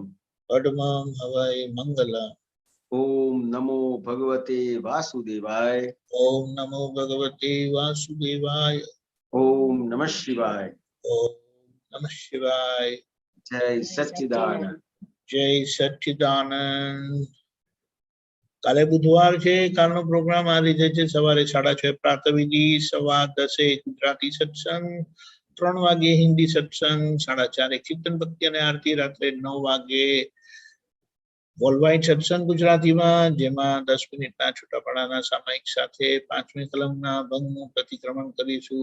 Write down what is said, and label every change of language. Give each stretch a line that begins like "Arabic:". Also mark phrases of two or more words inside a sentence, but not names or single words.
Sanskrit: पद्मं हवै मंगलम्। ओम नमो भगवते वासुदेवाय, ओम नमो भगवते वासुदेवाय, ओम नमः शिवाय, ओम नमः शिवाय। जय सच्चिदानंद। जय सच्चिदानंद।
Gujarati: કાલે બુધવાર છે, કાલનો પ્રોગ્રામ આ રીતે છે: સવારે 6:30 પ્રાતઃવિધિ, 10:15 ગુજરાતી સત્સંગ, 3 વાગે હિન્દી સત્સંગ, 4:30 કીર્તન ભક્તિ અને આરતી, રાત્રે 9 વાગે વર્લ્ડવાઇડ સત્સંગ ગુજરાતીમાં, જેમાં 10 મિનિટના છૂટાપડાના સામાયિક સાથે 5મી કલમના ભંગનું પ્રતિક્રમણ કરીશું.